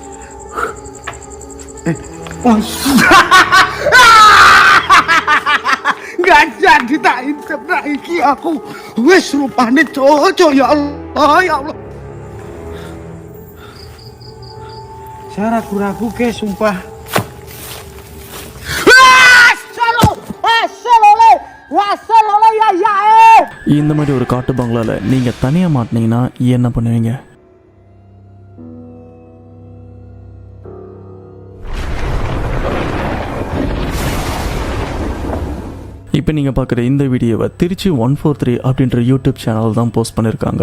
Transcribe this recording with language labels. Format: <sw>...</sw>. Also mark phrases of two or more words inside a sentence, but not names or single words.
<id>Nggak jadi tak intip lagi aku. Wes rupanya cocok, ya Allah, ya Allah. Saya ragu-ragu, guys, sumpah.</id> <ta>இந்த மாதிரி ஒரு காட்டு பங்களால நீங்க தனியா மாட்டினீங்கன்னா என்ன பண்ணுவீங்க? இப்போ நீங்கள் பார்க்குற இந்த வீடியோவை திருச்சி 143 அப்படின்ற</ta> <en>YouTube channel</en> <ta>தான் போஸ்ட் பண்ணியிருக்காங்க.</ta>